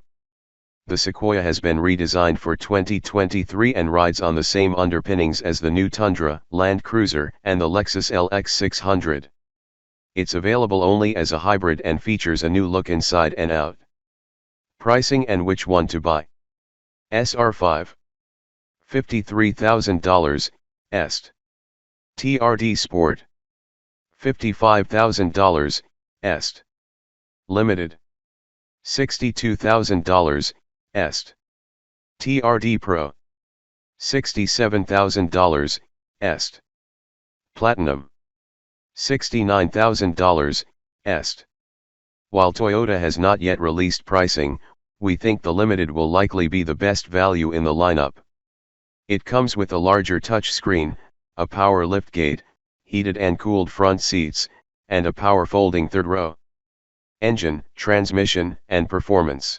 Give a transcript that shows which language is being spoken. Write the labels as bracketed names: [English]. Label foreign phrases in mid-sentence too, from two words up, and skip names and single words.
[English] The Sequoia has been redesigned for 2023 and rides on the same underpinnings as the new Tundra, Land Cruiser, and the Lexus LX 600. It's available only as a hybrid and features a new look inside and out. Pricing and which one to buy. SR5. $53,000, est. TRD Sport. $55,000, est. Limited. $62,000, est. TRD Pro. $67,000, est. Platinum. $69,000, est. While Toyota has not yet released pricing, we think the Limited will likely be the best value in the lineup. It comes with a larger touchscreen, a power liftgate, heated and cooled front seats, and a power folding third row. Engine, transmission, and performance.